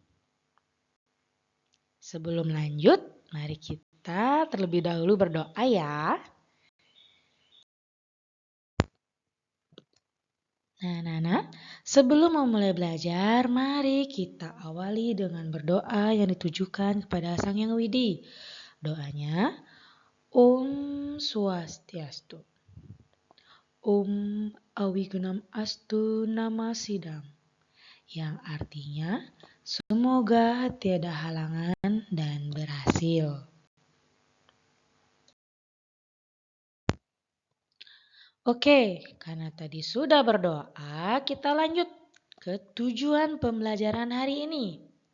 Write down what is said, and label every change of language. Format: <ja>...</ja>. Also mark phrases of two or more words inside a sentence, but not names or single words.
<id>Sebelum lanjut, mari kita terlebih dahulu berdoa ya. Nah, anak-anak, sebelum memulai belajar, mari kita awali dengan berdoa yang ditujukan kepada Sang Hyang Widi.</id> <sa>Doanya, Om Swastiastu. Om Awigunam Astu Nama Sidam.</sa> <id>Yang artinya, semoga tiada halangan dan berhasil. Oke, karena tadi sudah berdoa, kita lanjut ke tujuan pembelajaran hari ini.</id>